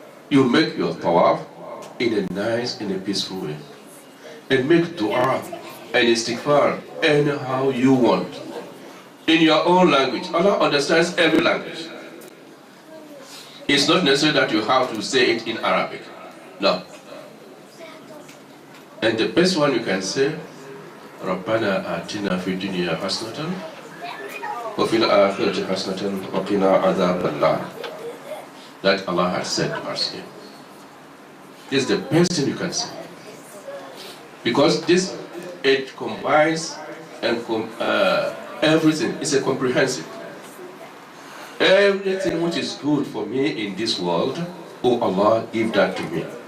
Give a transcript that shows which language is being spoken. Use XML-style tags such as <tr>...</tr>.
<en>You make your tawaf in a nice, in a peaceful way. And make dua and istighfar anyhow you want. In your own language. Allah understands every language. It's not necessary that you have to say it in Arabic. No. And the best one you can say,</en> <ar>رَبَّنَا آتِنَا فِي الدُّنْيَا حَسْنَةً وَفِي الْآخِرَةِ حَسْنَةً وَقِنَا عَذَابَ النَّارِ.</ar> <en>That Allah has said to us here. This is the best thing you can say. Because it combines and everything. It's a comprehensive. Everything which is good for me in this world, oh Allah, give that to me.</en>